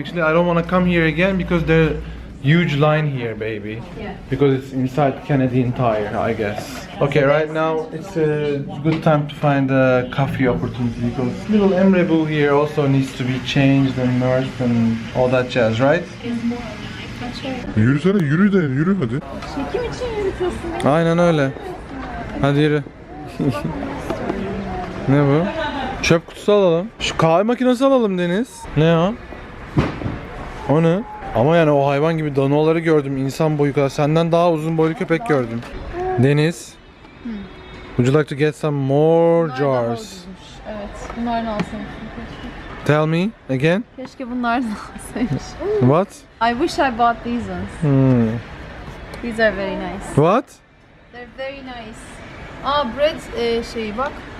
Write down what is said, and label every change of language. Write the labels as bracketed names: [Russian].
[English] Actually, I don't want to come here again because there's a huge line here, baby. Yeah. Because it's inside Canadian Tire, I guess. Okay, right now it's a good time to find a coffee opportunity because little Emre Boo here also needs to be changed and nursed and all that jazz, right? [Turkish] Yürüsene, yürü de yürü hadi. Çekim için yürütüyorsun beni. Aynen öyle. Hadi yürü. Ne bu? Çöp kutusu alalım. Şu kahve makinesi alalım Deniz. Ne o? O ne? Ama yani o hayvan gibi danoları gördüm, insan boyu kadar. Senden daha uzun boylu köpek gördüm. Deniz. [English] Would you like to get some more jars? [Turkish] Evet, bunlardan alsaymış. [English] Tell me again. [Turkish] Keşke bunlardan alsaymış. [English] What? I wish I bought these ones. These are very nice. What? They're very nice. Aa, bread [Turkish] şeyi bak.